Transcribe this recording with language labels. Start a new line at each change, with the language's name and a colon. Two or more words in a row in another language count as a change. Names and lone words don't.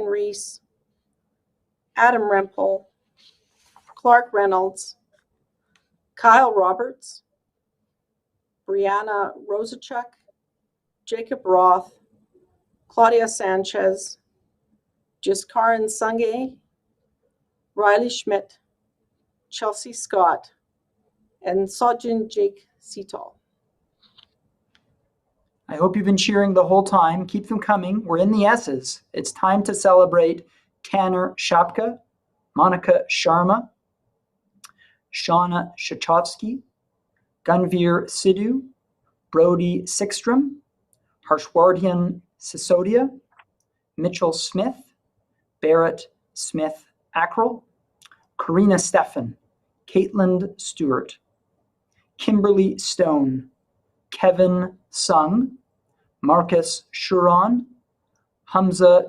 English: Reese, Adam Rempel, Clark Reynolds, Kyle Roberts, Brianna Rosachuk, Jacob Roth, Claudia Sanchez, Jiskaran Sungay, Riley Schmidt, Chelsea Scott, and Sojin Jake Setal. I hope you've been cheering the whole time. Keep them coming. We're in the S's. It's time to celebrate Tanner Shapka, Monica Sharma, Shauna Shachovsky, Gunvir Sidhu, Brody Sickstrom, Harshwardhan Sisodia, Mitchell Smith, Barrett Smith Ackrell, Karina Steffen, Caitlin Stewart, Kimberly Stone, Kevin Sung, Marcus Shuron, Hamza